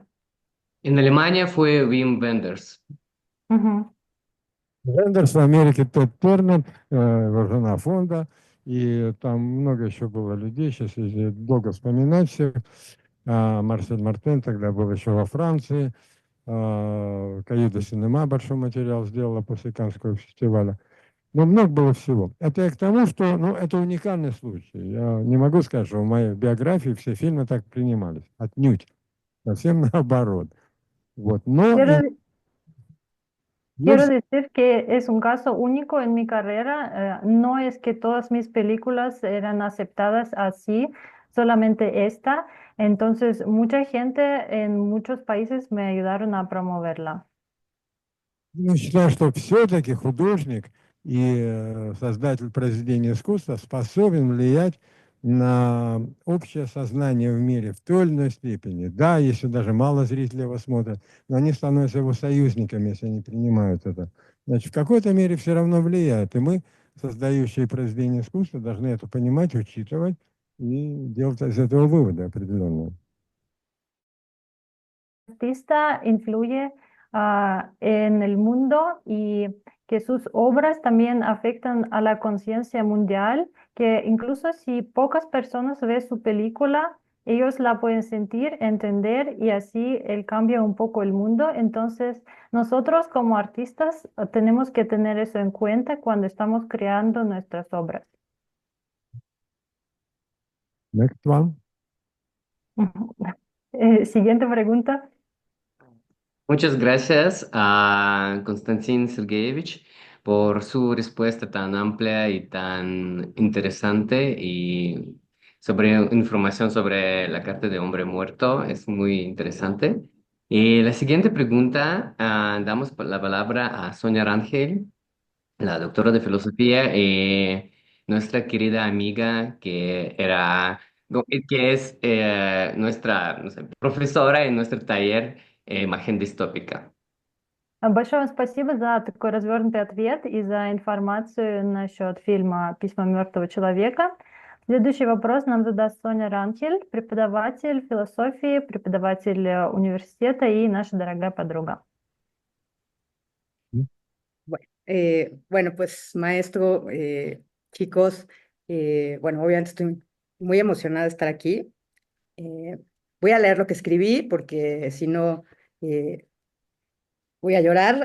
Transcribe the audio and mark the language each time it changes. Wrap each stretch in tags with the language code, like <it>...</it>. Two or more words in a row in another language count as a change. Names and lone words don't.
<es>En Alemania fue Wim Wenders. Ujú.</es> <ru>Вендерс в Америке Тед Тернер, его жена Фонда, и там много еще было людей, сейчас если долго вспоминать всех. Марсель Мартен тогда был еще во Франции, Каю де Синема большой материал сделала после Каннского фестиваля. Но много было всего. Это я к тому, что ну, это уникальный случай. Я не могу сказать, что в моей биографии все фильмы так принимались. Отнюдь. Совсем наоборот. Вот. Но</ru> <es>Quiero, quiero</es> <ru>есть</ru> <es>decir que es un caso único en mi carrera. No es que todas mis películas eran aceptadas así, solamente esta. Entonces, mucha gente en muchos países me ayudaron a promoverla.</es> <ru>Я считаю, что все-таки художник и создатель произведения искусства способен влиять на общее сознание в мире в той или иной степени. Да, если даже мало зрителей его смотрят, но они становятся его союзниками, если они принимают это. Значит, в какой-то мере все равно влияет. И мы, создающие произведения искусства, должны это понимать, учитывать и делать из этого выводы определенные.</ru> <es>Artista influye en el mundo y que sus obras también afectan a la conciencia mundial, que incluso si pocas personas ven su película, ellos la pueden sentir, entender y así él cambia un poco el mundo. Entonces, nosotros como artistas tenemos que tener eso en cuenta cuando estamos creando nuestras obras.</es> <en>Next one.</en> <es>Siguiente pregunta. Muchas gracias a Konstantin Sergeyevich por su respuesta tan amplia y tan interesante y sobre información sobre la carta de hombre muerto. Es muy interesante. Y la siguiente pregunta, damos la palabra a Sonia Rangel, la doctora de filosofía y nuestra querida amiga que es nuestra, no sé, profesora en nuestro taller Imagen Distópica.</es> <ru>Большое вам спасибо за такой развернутый ответ и за информацию насчет фильма «Письма мертвого человека». Следующий вопрос нам задаст Соня Ранхель, преподаватель философии, преподаватель университета и наша дорогая подруга.</ru> <es>Bueno, pues maestro, chicos, bueno, obviamente estoy muy emocionada de estar aquí. Eh, Voy a leer lo que escribí porque si no voy a llorar.</es>